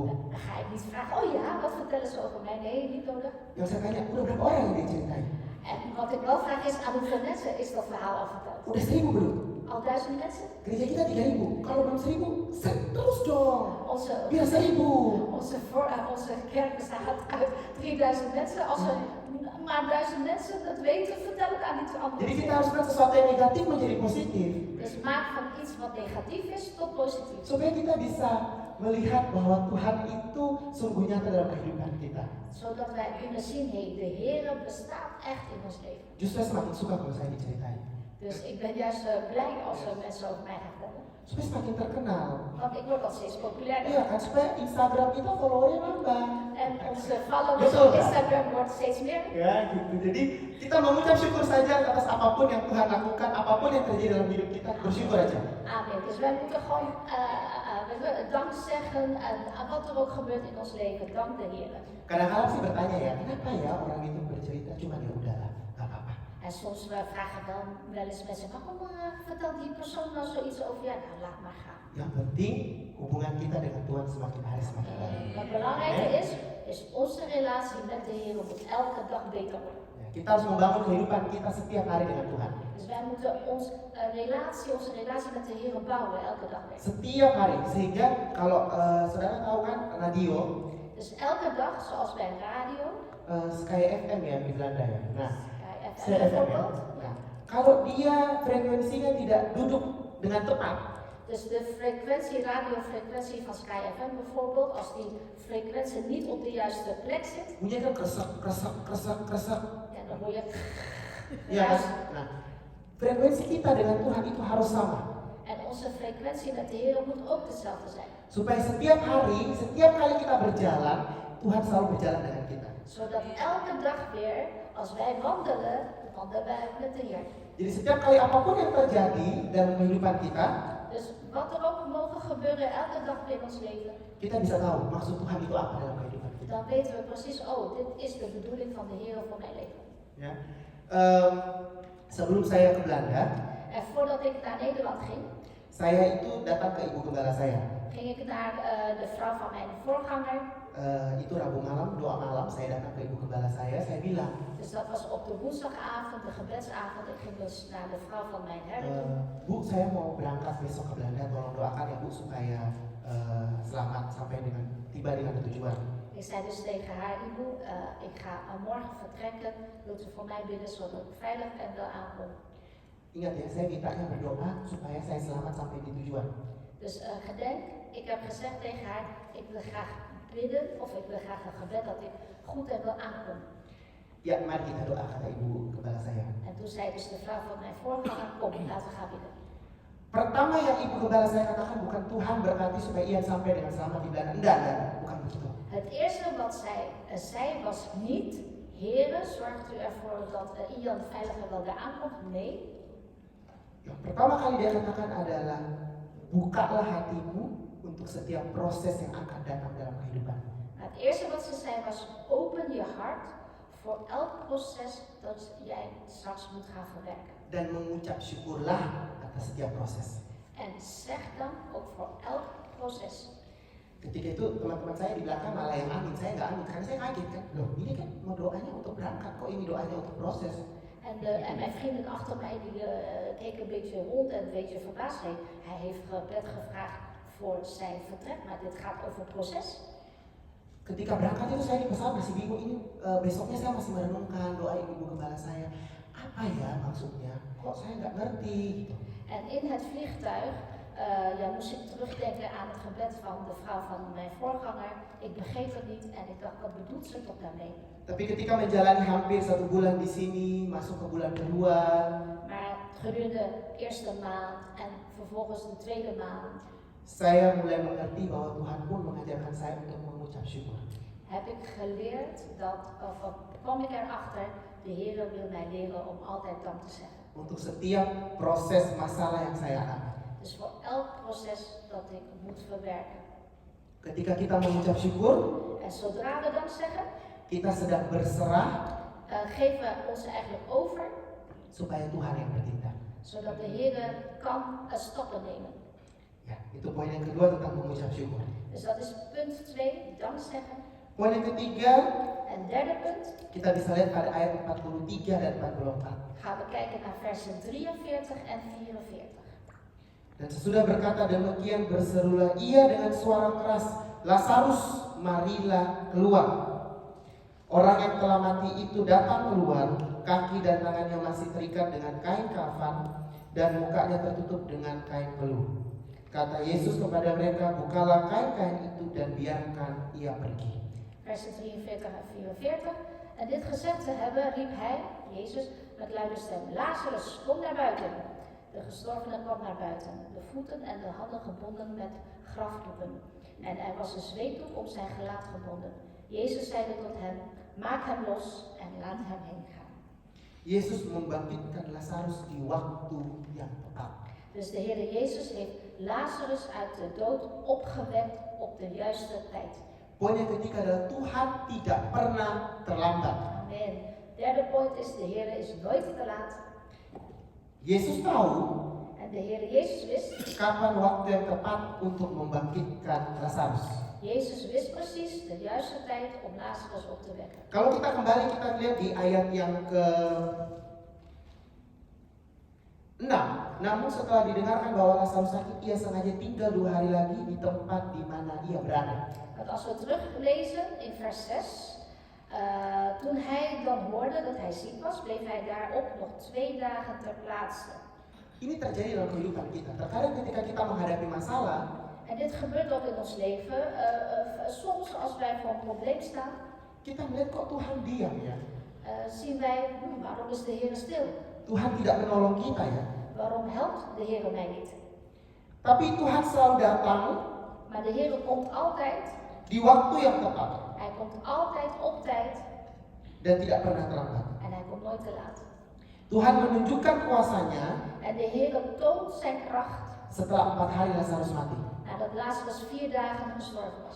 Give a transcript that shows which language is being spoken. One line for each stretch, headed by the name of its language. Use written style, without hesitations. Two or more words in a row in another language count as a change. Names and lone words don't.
Dutch: Dan ga ik niet vragen, oh ja, wat vertellen ze over mij? Nee, niet nodig.
Indonesian: Yang saya tanya, udah berapa orang yang diceritain?
Dutch: En wat ik wel vraag is, aan hoeveel mensen is dat verhaal al verteld?
Indonesian: Udah 1000 belum?
Dutch: Al 1000 mensen?
Indonesian: Gereja kita 3000. Kalau belum 1000, terus dong.
Dutch: Onze,
Indonesian: Biar 1000.
Dutch: onze kerk bestaat uit 3000 mensen. Als er maar 1000 mensen dat weten, vertel het aan die andere
Indonesian: Jadi kita
Dutch: mensen.
Indonesian: harus melihat sesuatu yang negatif menjadi positif.
Dutch: Dus maak van iets wat negatief is tot positief.
Indonesian: Supaya kita bisa melihat bahwa Tuhan itu sungguh nyata dalam kehidupan kita.
Dutch: Zodat wij kunnen zien, hey, de Heer bestaat echt in ons leven.
Indonesian: Justru saya semakin suka kalau saya diceritain.
Dutch: Dus ik ben juist blij als er mensen over mij gaan vertellen.
Indonesian: Supaya semakin terkenal.
Dutch: Want ik word al steeds populairder.
Indonesian: Iya kan, supaya Instagram kita followernya nambah.
Dutch: En onze followers
Indonesian: Betul,
Dutch: op
Indonesian: Kak.
Dutch: Instagram wordt steeds meer.
Indonesian: Ya gitu. Jadi kita mengucap syukur saja atas apapun yang Tuhan lakukan, apapun yang terjadi dalam hidup kita, bersyukur aja. Amen.
Dutch: Dus wij moeten gewoon we willen dank zeggen aan wat er ook gebeurt in ons leven. Dank de Heer.
Indonesian: Kadang-kadang sih bertanya ya, kenapa ya orang itu bercerita cuma ya udahlah, nggak apa-apa.
Dutch: En soms vragen dan wel eens mensen, waarom vertelt die persoon nou zoiets over jou? Nou, laat maar gaan.
Indonesian: Yang penting hubungan kita dengan Tuhan semakin hari semakin baik.
Dutch: Wat belangrijker is onze relatie met de Heer moet elke dag beter worden.
Indonesian: Ya, kita harus membangun kehidupan kita setiap hari dengan Tuhan.
Dutch: Dus wij moeten onze relatie met de Heer bouwen elke dag weer.
Indonesian: Setiap hari, sehingga kalau saudara tahu kan radio,
Dutch: Dus elke dag, zoals bij radio,
Indonesian: Sky FM ya di Belanda ya. Nah,
Dutch: Sky FM bijvoorbeeld.
Indonesian: Nah, kalau dia frekuensinya tidak duduk dengan tepat,
Dutch: Dus de radiofrequentie van Sky FM bijvoorbeeld, als die frequentie niet op de juiste plek zit,
Indonesian: bunyinya kan kresek, kresek, kresek, kresek.
Dutch: ja, dan hoor je.
Indonesian: Ya kan? Nah, frekuensi kita dengan Tuhan itu harus sama.
Dutch: En onze frequentie met de Heer moet ook dezelfde zijn.
Indonesian: Supaya setiap hari, setiap kali kita berjalan, Tuhan selalu berjalan dengan kita.
Dutch: Zodat elke dag weer, als wij wandelen, wandelen wij met de Heer.
Indonesian: Jadi setiap kali apapun yang terjadi dalam kehidupan kita,
Dutch: Dus wat er ook mogen gebeuren elke dag in ons leven,
Indonesian: kita bisa tahu maksud Tuhan itu apa dalam kehidupan kita.
Dutch: dan weten we precies, oh, dit is de bedoeling van de Heer voor mijn leven.
Indonesian: Ya. Sebelum saya ke Belanda,
Dutch: En voordat ik naar Nederland ging,
Indonesian: saya itu datang ke ibu gembala saya.
Dutch: ging ik naar de vrouw van mijn voorganger.
Indonesian: Itu Rabu malam, doa malam, saya datang ke ibu gembala saya bilang,
Dutch: Dus dat was op de woensdagavond, de gebedsavond. Ik ging dus naar de vrouw van mijn herder toe.
Indonesian: Bu, saya mau berangkat besok ke Belanda, tolong doakan ya Bu supaya selamat sampai dengan tiba dengan tujuan.
Dutch: Ik zei dus tegen haar, Ibu, ik ga morgen vertrekken. Wilt u voor mij bidden zodat ik veilig en wel aankom?
Indonesian: Ingat ya, saya mintanya berdoa supaya saya selamat sampai di tujuan.
Dutch: Dus gedenk, ik heb gezegd tegen haar, ik wil graag bidden of ik wil graag een gebed dat ik goed en wel aankom.
Indonesian: Ya, mari kita doa, kata ibu gembala saya.
Dutch: En toen zei dus de vrouw van mijn voorganger, kom, laten we gaan bidden.
Indonesian: Pertama yang ibu gembala saya katakan bukan Tuhan berkati supaya Ian sampai dengan selamat di Belanda. Enggak, bukan begitu.
Dutch: Het eerste wat zij zei was niet, Heere, zorgt u ervoor dat Ian veilig en wel daar aankomt? Nee.
Indonesian: Yang pertama kali dia katakan adalah bukalah hatimu untuk setiap proses yang akan datang dalam kehidupanmu.
Dutch: Het eerste wat ze zei was, open je hart voor elk proces dat jij straks moet gaan verwerken.
Indonesian: Dan mengucap syukurlah atas setiap proses.
Dutch: En zeg dan ook voor elk proces.
Indonesian: Ketika itu teman-teman saya di belakang malah yang amin, saya nggak amin karena saya kaget kan. Loh, ini kan mau doanya untuk berangkat, kok ini doanya untuk proses.
Dutch: En mijn vrienden achter mij die keken een beetje rond en een beetje verbaasd. Hij heeft gebed gevraagd voor zijn vertrek, maar dit gaat over proces.
Indonesian: Ketika berangkat itu saya di pesawat masih bingung, ini besoknya saya masih merenungkan doa ibu gembala saya. Apa ya maksudnya? Kok saya nggak ngerti gitu.
Dutch: En in het vliegtuig moest ik terugdenken aan het gebed van de vrouw van mijn voorganger. Ik begreep het niet en ik dacht, wat bedoelt ze toch daarmee?
Indonesian: Tapi ketika menjalani hampir 1 bulan di sini, masuk ke bulan kedua,
Dutch: Maar gedurende de eerste maand en vervolgens de tweede maand
Indonesian: saya mulai mengerti bahwa Tuhan pun mengajarkan saya untuk mengucap syukur.
Dutch: heb ik geleerd dat, of kwam ik erachter, de Heer wil mij leren om altijd dank te zeggen.
Indonesian: Untuk setiap proses masalah yang saya alami.
Dutch: Dus voor elk proces dat ik moet verwerken.
Indonesian: Ketika kita mengucap syukur,
Dutch: En zodra we dank zeggen,
Indonesian: kita sedang berserah
Dutch: geven we ons eigenlijk over,
Indonesian: supaya Tuhan yang bertindak.
Dutch: zodat de Heer kan stappen nemen.
Indonesian: Ya, itu poin yang kedua tentang mengucap syukur.
Dutch: Dus dat is punt 2, dank zeggen.
Indonesian: Poin yang ketiga,
Dutch: En derde punt
Indonesian: kita bisa lihat pada ayat 43 dan 44.
Dutch: gaan we kijken naar versen 43 en 44.
Indonesian: Dan sesudah berkata demikian, berserulah ia dengan suara keras, Lazarus, marilah keluar. Orang yang telah mati itu datang keluar, kaki dan tangannya masih terikat dengan kain kafan, dan mukanya tertutup dengan kain peluh. Kata Yesus kepada mereka, bukalah kain-kain itu dan biarkan ia pergi.
Dutch: Versen 43 en 44. En dit gezegd te hebben, riep hij, Jezus, met luide stem, Lazarus, kom naar buiten. De gestorvene kwam naar buiten, de voeten en de handen gebonden met grafdoeken. En er was een zweetdoek om zijn gelaat gebonden. Jezus zeide tot hem, maak hem los en laat hem heen gaan.
Indonesian: Yesus membangkitkan Lazarus di waktu yang tepat.
Dutch: Dus de Heer Jezus heeft Lazarus uit de dood opgewekt op de juiste tijd.
Indonesian: Poin yang ketiga adalah Tuhan tidak pernah terlambat. Amen.
Dutch: Derde point is, de Heer is nooit te laat.
Indonesian: Yesus tahu
Dutch: En de Heer Jezus wist,
Indonesian: kapan waktu yang tepat untuk membangkitkan Lazarus.
Dutch: Jezus wist precies de juiste tijd om Lazarus op te wekken.
Indonesian: Kalau kita kembali kita lihat di ayat yang ke 6. Namun setelah didengarkan bahwa Lazarus sakit, ia sengaja tinggal 2 hari lagi di tempat di mana ia berada.
Dutch: Want als we teruglezen in vers 6, toen hij dan hoorde dat hij ziek was, bleef hij daarop nog 2 dagen ter plaatse.
Indonesian: Ini terjadi dalam kehidupan kita. Terkadang ketika kita menghadapi masalah,
Dutch: En dit gebeurt ook in ons leven. Soms als wij voor een probleem staan,
Indonesian: kita melihat kok Tuhan diam ya.
Dutch: zien wij, waarom is de Heer stil?
Indonesian: Tuhan tidak menolong kita ya.
Dutch: Waarom helpt de Heer mij niet?
Indonesian: Tapi Tuhan selalu datang
Dutch: Maar de Heer komt altijd.
Indonesian: di waktu yang tepat
Dutch: Hij komt altijd op tijd
Indonesian: dan tidak pernah terlambat.
Dutch: en hij komt nooit te laat.
Indonesian: Tuhan menunjukkan kuasanya
Dutch: En de Heer toont zijn kracht
Indonesian: setelah 4 hari Lazarus mati.
Dutch: nadat Lazarus 4 dagen gestorven was.